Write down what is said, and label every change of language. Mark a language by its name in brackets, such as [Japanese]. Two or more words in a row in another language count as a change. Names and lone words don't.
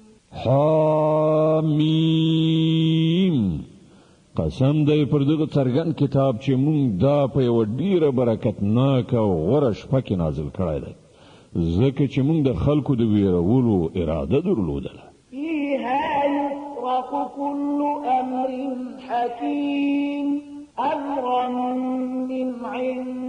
[Pashto] حامیم قسم دی پر دغه څرګند کتاب چې مونږ دا په یوه ډیره برکتناکه او غوره شپه کې نازل کړی دی ځکه چې مونږ د خلکو د ویرولو اراده درلودله. [Arabic] فيها يفرق كل أمر حكيم أمرا من عند